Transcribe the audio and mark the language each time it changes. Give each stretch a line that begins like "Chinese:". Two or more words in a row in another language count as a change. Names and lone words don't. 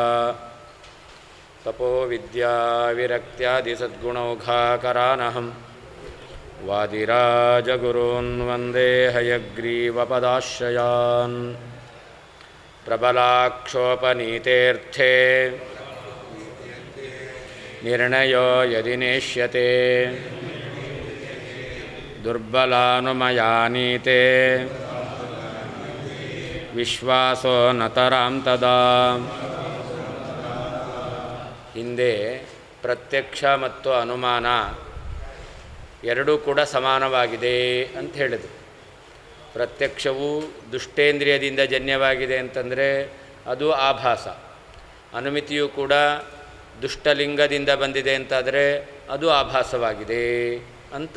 Sanskrit: तपोविद्याविरक्त्यादिसद्गुणौघाकरानहं वादिराजगुरून् वन्दे हयग्रीवपदाश्रयान् प्रबलाक्षोपनीतेऽर्थे निर्णयो यदि नेष्यते दुर्बलानुमयानीते विश्वासो नतरां तदा.
Kannada: ಹಿಂದೆ ಪ್ರತ್ಯಕ್ಷ ಮತ್ತು ಅನುಮಾನ ಎರಡೂ ಕೂಡ ಸಮಾನವಾಗಿದೆ ಅಂತ ಹೇಳಿದರು. ಪ್ರತ್ಯಕ್ಷವು ದುಷ್ಟೇಂದ್ರಿಯದಿಂದ ಜನ್ಯವಾಗಿದೆ ಅಂತಂದರೆ ಅದು ಆಭಾಸ, ಅನುಮಿತಿಯು ಕೂಡ ದುಷ್ಟಲಿಂಗದಿಂದ ಬಂದಿದೆ ಅಂತಾದರೆ ಅದು ಆಭಾಸವಾಗಿದೆ ಅಂತ.